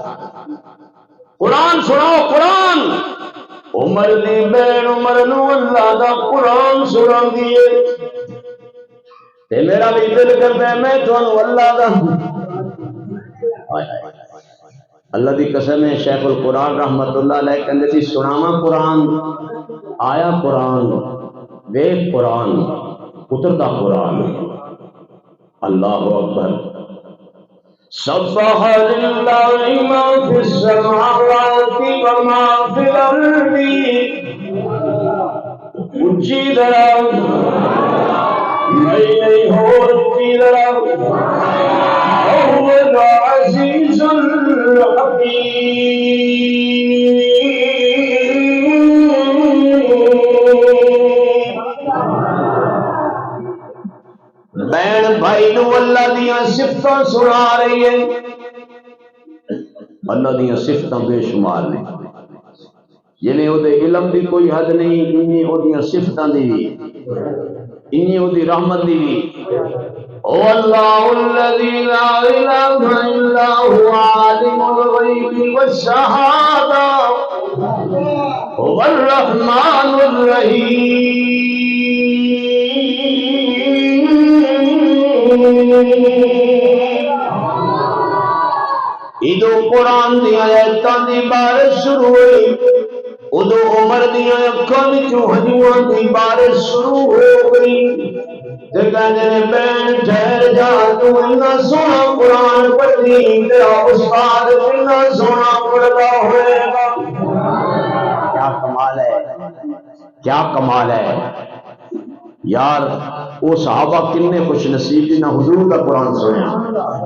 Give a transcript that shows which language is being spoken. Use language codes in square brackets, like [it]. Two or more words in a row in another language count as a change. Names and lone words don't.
[pa] قرآن سناؤ قرآن۔ عمر دی بین عمر نو اللہ دا قرآن سنا دیے تے میرا بھی دل کرتا ہے میں تھانوں اللہ دا اللہ دی قسم ہے شیخ القرآن [ar] رحمت اللہ علیہ [pa] کہندے سی سناواں قرآن، آیا قرآن، ویکھ قرآن، اتردا قرآن۔ [ar] اللہ اکبر۔ سبح للہ ما فی السماوات و ما فی الارض، [pa] اونچی طرح نہیں ہو اونچی طرح، [ar] وهو العزیز الحکیم۔ [pa] بہن بھائی نو اللہ دیاں صفتاں سنا رہی ہے، اللہ دیاں صفتاں بے شمار نے، جنہیں او دے علم دی کوئی حد نہیں، انہیں او دیاں صفتاں دی بھی، انہیں او دی رحمت دی بھی۔ [ar] او اللہ الذی لا الہ الا هو عالم الغیب والشہادہ هو الرحمن الرحیم۔ [pa] ادو قرآن دیا آیتاں دی بارش شروع ہوئی، ادو عمر دیا اکھاں وچوں ہنجواں دی بارش شروع ہو گئی تے کہندے نے بہن ٹھہر جا، تو اتنا سونا قرآن پڑھی تیرا استاد کتنا سونا پڑھتا ہوئے گا۔ کیا کمال ہے، کیا کمال ہے یار۔ وہ صحابہ کتنے خوش نصیب جنہاں حضور کا قرآن سنیا۔